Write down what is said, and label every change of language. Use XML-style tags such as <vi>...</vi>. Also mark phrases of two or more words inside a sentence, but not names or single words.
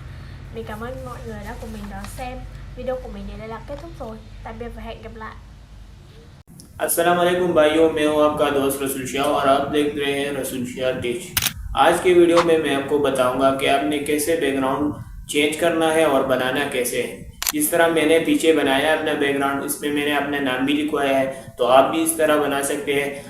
<vi>Mình cảm ơn mọi người đã cùng mình đón xem. Video của mình đến đây là kết thúc rồi. Tạm biệt và hẹn gặp lại.</vi> <ur>السلام علیکم بھائیوں، میں ہوں آپ کا دوست رسول شاہ اور آپ دیکھ رہے ہیں رسول شاہ ٹیچ. آج کی ویڈیو میں میں آپ کو بتاؤں گا کہ آپ نے کیسے</ur> <en>background change</en> <ur>کرنا ہے اور بنانا کیسے ہے. جس طرح میں نے پیچھے بنایا اپنا بیک گراؤنڈ، اس میں میں نے اپنا نام بھی لکھوایا ہے، تو آپ بھی اس طرح بنا سکتے ہیں.</ur>